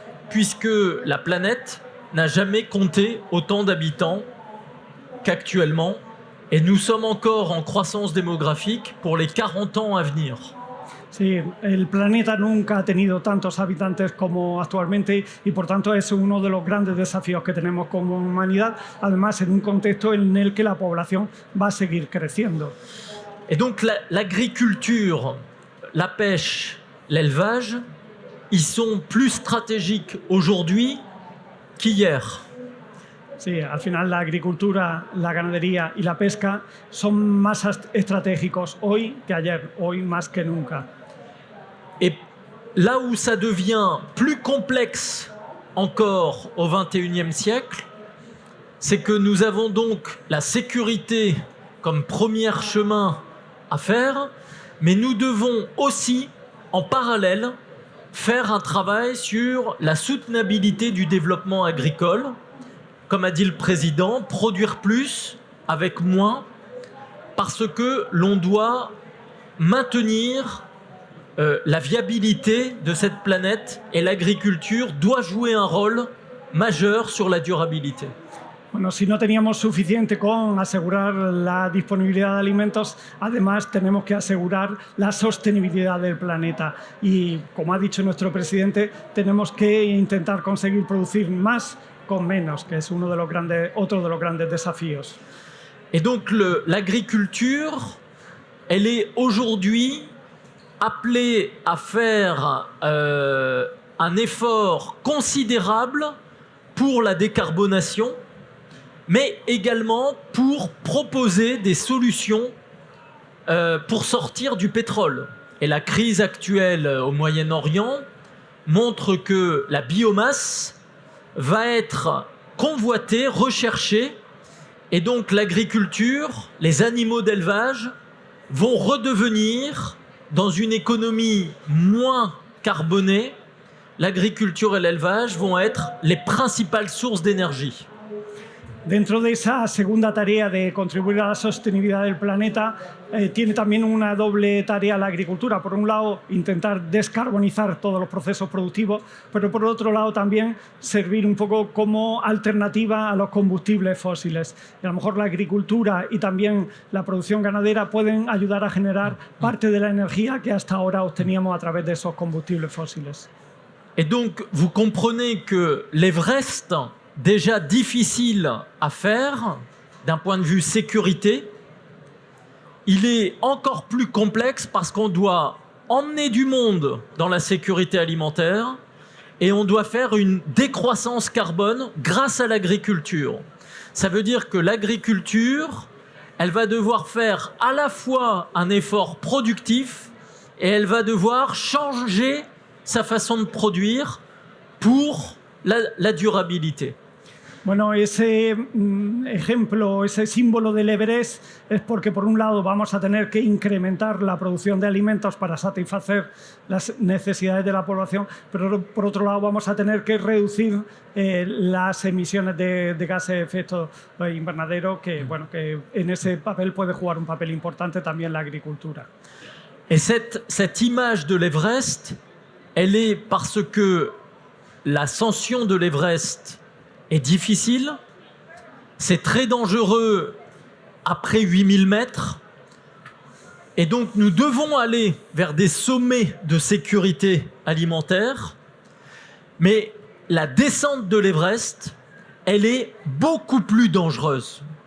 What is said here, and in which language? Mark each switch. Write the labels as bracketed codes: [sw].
[fr] puisque la planète n'a jamais compté autant d'habitants qu'actuellement, et nous sommes encore en croissance démographique pour les 40 ans à venir. [es] Sí, el planeta nunca ha tenido tantos habitantes como actualmente y por tanto es uno de los grandes desafíos que tenemos como humanidad, además en un contexto en el que la población va a seguir creciendo. [fr] Et donc l'agriculture, la pêche, l'élevage, ils sont plus stratégiques aujourd'hui qu'hier. [es] Sí, al final la agricultura, la ganadería y la pesca son más estratégicos hoy que ayer, hoy más que nunca. [fr] Et là où ça devient plus complexe encore au XXIe siècle, c'est que nous avons donc la sécurité comme premier chemin à faire, mais nous devons aussi, en parallèle, faire un travail sur la soutenabilité du développement agricole. Comme a dit le président, produire plus avec moins, parce que l'on doit maintenir la viabilité de cette planète et l'agriculture doit jouer un rôle majeur sur la durabilité. [es] Bueno, si no teníamos suficiente con asegurar la disponibilidad de alimentos, además tenemos que asegurar la sostenibilidad del planeta. Y como ha dicho nuestro presidente, tenemos que intentar conseguir producir más con menos, que es otro de los grandes desafíos. [fr] Et donc l'agriculture, elle est aujourd'hui appelée à faire un effort considérable pour la décarbonation, mais également pour proposer des solutions pour sortir du pétrole. Et la crise actuelle au Moyen-Orient montre que la biomasse va être convoitée, recherchée, et donc l'agriculture, les animaux d'élevage vont redevenir, dans une économie moins carbonée, l'agriculture et l'élevage vont être les principales sources d'énergie. [es] Dentro de esa segunda tarea de contribuir a la sostenibilidad del planeta, tiene también una doble tarea la agricultura. Por un lado, intentar descarbonizar todos los procesos productivos, pero por otro lado también servir un poco como alternativa a los combustibles fósiles. Y a lo mejor la agricultura y también la producción ganadera pueden ayudar a generar parte de la energía que hasta ahora obteníamos a través de esos combustibles fósiles. [fr] Et donc, vous comprenez que l'Everest, déjà difficile à faire d'un point de vue sécurité, il est encore plus complexe parce qu'on doit emmener du monde dans la sécurité alimentaire et on doit faire une décroissance carbone grâce à l'agriculture. Ça veut dire que l'agriculture, elle va devoir faire à la fois un effort productif et elle va devoir changer sa façon de produire pour la durabilité. [es] Bueno, ese ejemplo, ese símbolo del Everest es porque por un lado vamos a tener que incrementar la producción de alimentos para satisfacer las necesidades de la población, pero por otro lado vamos a tener que reducir las emisiones de gases de efecto invernadero, que, bueno, que en ese papel puede jugar un papel importante también la agricultura. [fr] Et cette image de l'Everest, elle est parce que l'ascension de l'Everest est difficile, c'est très dangereux après 8000 mètres, et donc nous devons aller vers des sommets de sécurité alimentaire, mais la descente de l'Everest, elle est beaucoup plus dangereuse.